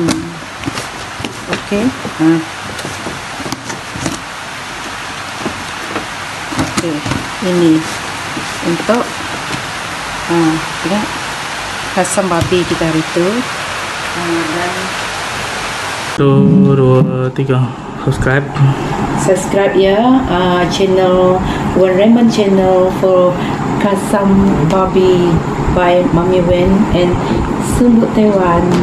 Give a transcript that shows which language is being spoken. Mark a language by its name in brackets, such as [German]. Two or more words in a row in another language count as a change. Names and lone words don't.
[Malay] Okey. Okey, ini untuk tengok kasam babi kita hari itu. Dan [English] 1, 2, 3 subscribe ya channel Wan Raymond channel for [Malay] kasam babi [English] by Mami Wen and Sumbu Taiwan.